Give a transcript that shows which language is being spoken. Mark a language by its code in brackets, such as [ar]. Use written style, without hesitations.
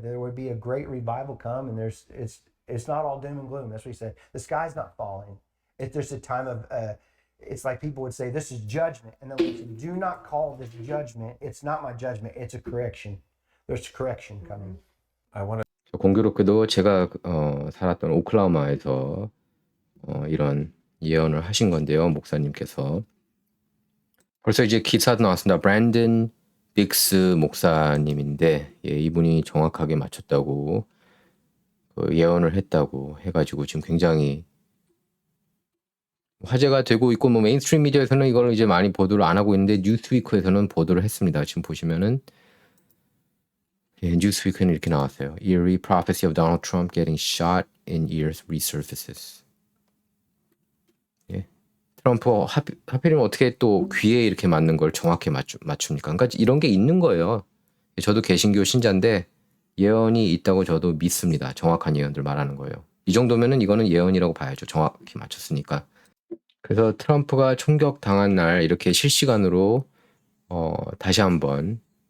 [en] There would be a great revival come, and it's not all doom and gloom. That's what He said. The sky's not falling. There's a time of it's like people would say this is judgment, and then we say, do not call this judgment. It's not my judgment. It's a correction. There's correction coming. I want to. [ko] 공교롭게도 제가 살았던 오클라호마에서 이런 예언을 하신 건데요. 목사님께서 벌써 이제 기사도 나왔습니다. 브랜든 빅스 목사님인데 이분이 정확하게 맞췄다고 예언을 했다고 해가지고 지금 굉장히 화제가 되고 있고 메인스트림 미디어에서는 이걸 이제 많이 보도를 안 하고 있는데 뉴스위크에서는 보도를 했습니다. 지금 보시면은 뉴스위크는 이렇게 나왔어요. [en] Eerie prophecy of Donald Trump getting shot in ears resurfaces. [ko] 트럼프 하필이면 어떻게 또 귀에 이렇게 맞는 걸 정확히 맞춥니까? 그러니까 이런 게 있는 거예요. 저도 개신교 신자인데 예언이 있다고 저도 믿습니다. 정확한 예언들 말하는 거예요. 이 정도면은 이거는 예언이라고 봐야죠. 정확히 맞췄으니까. 그래서 트럼프가 총격 당한 날 이렇게 실시간으로 다시 한번